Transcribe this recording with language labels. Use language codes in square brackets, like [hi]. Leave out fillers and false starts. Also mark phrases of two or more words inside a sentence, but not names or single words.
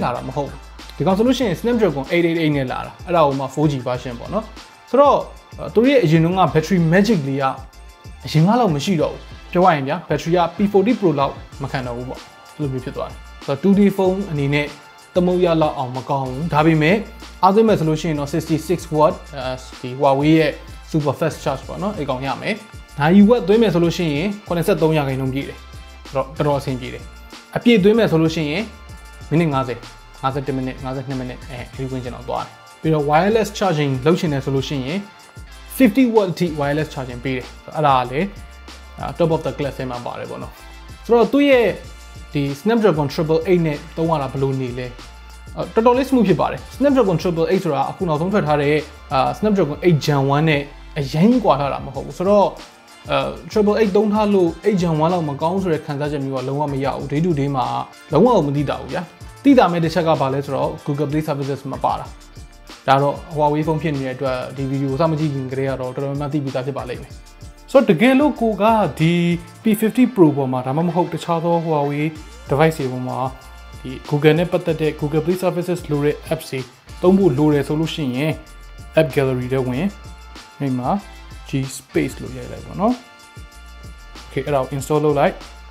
[my] လာတာမဟုတ်ဘူးဒီကောင်ဆိုလို့ရှိရင် Snapdragon 888နဲ့လာတာအဲ့ဒါဟိုမှာ [en] 4G version [my] ပေါ့နော်ဆိုတော့သူတို့ရဲ့အရင်တုန်းက [en] battery magic [my] လေးကအ ရင်ကလောက်မရှိတော့ဘူးပြောရရင်ဗျာ battery က P40 Pro လောက်မခံတော့ဘူးပေါ့အဲ့လိုမျိုးဖြစ်သွားတယ်ဆိုတော့ 2D ဖုန်းအနေနဲ့သမုတ်ရလောက်အောင်မကောင်းဘူးဒါပေမဲ့အားသွင်းမယ်ဆိုလို့ရှိရင်တော့66 watt ဒီ Huawei ရဲ့ [en] super fast charge [my] ပေါ့နော်အဲ့ကောင်ရမယ်နိုင်ဝက်သွင်းမယ်ဆိုလို့ရှိရင်83ရာခိုင်နှုန်းပြည့်တယ်ဆိုတော့တော်တော်အဆင်ပြေတယ်အပြည့်သွင်းမယ်ဆိုလို့ရှိရင်မိနစ်50 51မိနစ်52မိနစ်အဲဒီဝင်ကျင်တော့သွားတယ်ပြီးတော့ [en] wireless charging [my] လုပ်ချင်တယ်ဆိုလို့ရှိရင် 50 watt အထိ [en] wireless charging [my] ပေးတယ်အဲ့ဒါလေ [en] top of the class [my] ထဲမှာပါတယ်ပေါ့နော်ဆိုတော့သူ့ရဲ့ဒီ Snapdragon 888နဲ့သုံးရတာဘယ်လိုနေလဲတော်တော်လေး smooth ဖြစ်ပါတယ် Snapdragon 888ဆိုတာအခုနောက်ဆုံးထွက်ထား တဲ့Snapdragon 8 Gen 1နဲ့အရင်ကွာထားတာမဟုတ်ဘူးဆိုတော့888သုံးထားလို့8 Gen 1လောက်မကောင်းဆိုတဲ့ခံစားချက်မျိုးကလုံးဝမရဘူး day to day မှာလုံးဝမသိတာဘူးဗျာသိတာမဲ့တစ်ချက်ကဘာလဲဆိုတော့ Google Play Services မပါတာဒါတော့ Huawei ဖုန်းဖြစ်နေတဲ့အတွက်ဒီဗီဒီယိုစမကြည့်ခင်ကတည်းကတော့တော်တော်များများသိပြီးသားဖြစ်ပါလိမ့်မယ်ဆိုတော့တကယ်လို့ကိုကဒီ P50 Pro ပေါ်မှာဒါမှမဟုတ်တခြားသော Huawei device တွေပေါ်မှာဒီ Google နဲ့ပတ်သက်တဲ့ Google Play Services လို့တဲ့ apps တွေသုံးဖို့လိုတယ်ဆိုလို့ရှိရင် App Gallery ထဲဝင်ဒီမှာ G Space လို့ရိုက်လိုက်ပါတော့ Okay အဲ့ဒါကို install လုပ်လိုက်